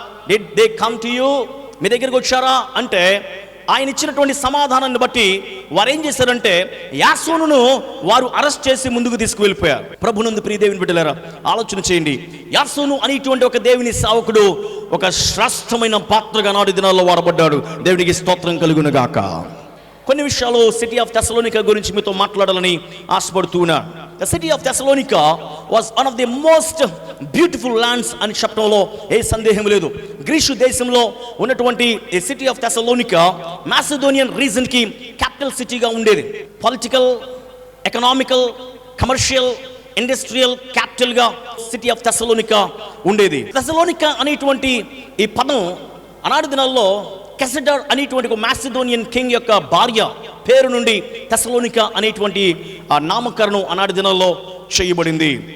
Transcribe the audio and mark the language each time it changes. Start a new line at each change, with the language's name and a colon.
English: Did they come to you?
Telugu: మీ దగ్గరికి వచ్చారా అంటే ఆయన ఇచ్చినటువంటి సమాధానాన్ని బట్టి వారు ఏం చేశారంటే యాసోనును వారు అరెస్ట్ చేసి ముందుకు తీసుకువెళ్ళిపోయారు. ప్రభునందు ప్రియ దేవుని బిడ్డలారా, ఆలోచన చేయండి. యాసోను అనేటువంటి ఒక దేవుని సేవకుడు ఒక శ్రేష్టమైన పాత్రగా నాటి దినాల్లో వాడబడ్డాడు. దేవునికి స్తోత్రం కలుగును గాక. కొన్ని విషయాలు సిటీ ఆఫ్ తెసలోనికా గురించి మీతో మాట్లాడాలని ఆశపడుతున్నా.
English: The city of Thessalonica was one of the most beautiful lands
Telugu: అని చెప్పడంలో ఏ సందేహం లేదు. గ్రీసు దేశంలో ఉన్నటువంటి ఈ సిటీ ఆఫ్ తెసలోనికా మాసిడోనియన్ రీజన్ కి క్యాపిటల్ సిటీగా ఉండేది. Political, economical, commercial, industrial capital గా సిటీ ఆఫ్ తెసలోనికా ఉండేది. తెసలోనికా అనేటువంటి ఈ పదం ఆనాటి దినాల్లో కెసడర్ అనేటువంటి ఒక మాసిడోనియన్ కింగ్ యొక్క భార్య పేరు నుండి తెసలోనికా అనేటువంటి ఆ నామకరణం ఆనాటి దినాల్లో చేయబడింది.